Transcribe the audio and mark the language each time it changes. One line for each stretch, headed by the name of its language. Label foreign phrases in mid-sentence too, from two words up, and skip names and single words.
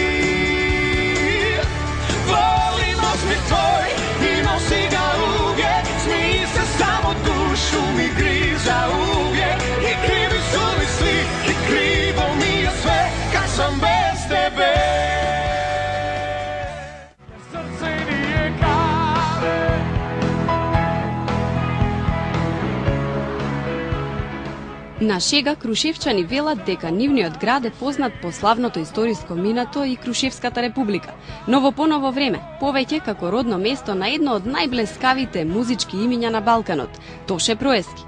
Croatian: Volim osmijeh tvoj i nosi ga uvijek, smij se samo dušu mi griza uvijek. I krivi su mi svi i krivo mi je sve kad sam bez tebe.
Macedonian: На шега крушевчани велат дека нивниот град е познат по славното историско минато и Крушевската република, но во поново време, повеќе како родно место на едно од најблескавите музички имиња на Балканот, Тоше Проески.